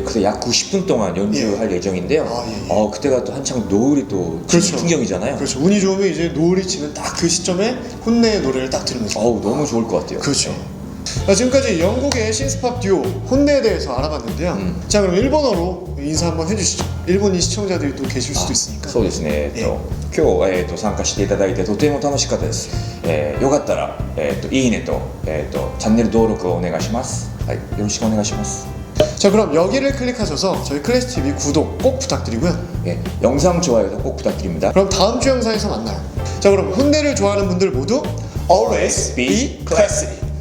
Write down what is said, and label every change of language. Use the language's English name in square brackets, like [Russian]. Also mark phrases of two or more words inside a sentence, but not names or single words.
[Korean] 그래서 약 90분 동안 연주할 예정인데요. 그때가 또 한창 노을이 또 그렇죠. 풍경이잖아요. 그렇죠. 운이 좋으면 이제 노을이 지는 딱 그 시점에 혼내의 노래를 딱 들으면서 너무 좋을 것 같아요. 그렇죠. 자, 지금까지 영국의 신스팝 듀오 혼내에 대해서 알아봤는데요. 자, 그럼 일본어로 인사 한번 해주시죠. 일본인 시청자들이 또 계실 수도 있으니까. [Japanese] そうですね。今日参加していただいてとても楽しかったです。よかったらいいねとチャンネル登録をお願いします。はい、よろしくお願いします。 [Korean] 자, 그럼 여기를 클릭하셔서 저희 클래식 TV 구독 꼭 부탁드리고요. 영상 좋아요도 꼭 부탁드립니다. 그럼 다음 주 영상에서 만나요. 자, 그럼 혼내를 좋아하는 분들 모두 [English] Always be classy.